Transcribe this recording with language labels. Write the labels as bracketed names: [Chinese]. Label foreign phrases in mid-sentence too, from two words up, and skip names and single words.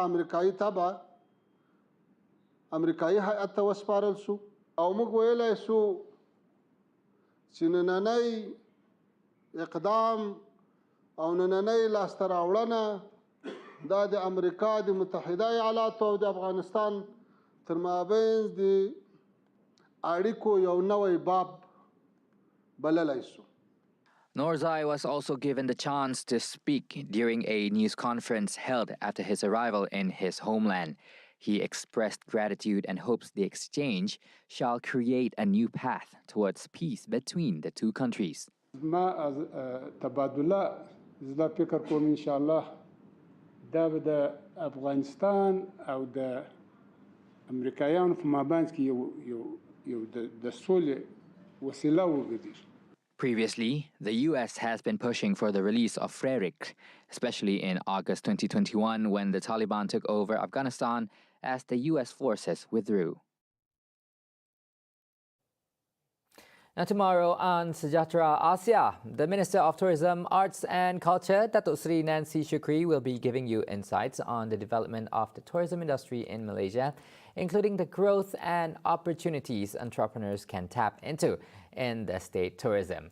[Pashto] امریکایي تبع امریکایي هیئت ته وسپارل شو او موږ ویلی شو چې نننی اقدام او نننی لاسته راوړنه دا د امریکا د متحده ایالاتو او د افغانستان تر مابین د اړیکو یو نوی باب بللی شو. [English] Noorzai was also given the chance to speak during a news conference held after his arrival in his homeland. He expressed gratitude and hopes the exchange shall create a new path towards peace between the two countries. [Pashto] ما تبادله زدا فکر کوم [Arabic] ان شاء الله [Pashto] دا به د افغانستان او د امریکایانو په مابین کې یو د سولې وسیله وګرځي. [English] Previously, the U.S. has been pushing for the release of Frerick, especially in August 2021 when the Taliban took over Afghanistan as the U.S. forces withdrew. Now tomorrow on Sejahtera Asia, the Minister of Tourism, Arts and Culture, Datuk Sri Nancy Shukri, will be giving you insights on the development of the tourism industry in Malaysia, including the growth and opportunities entrepreneurs can tap into in the state tourism.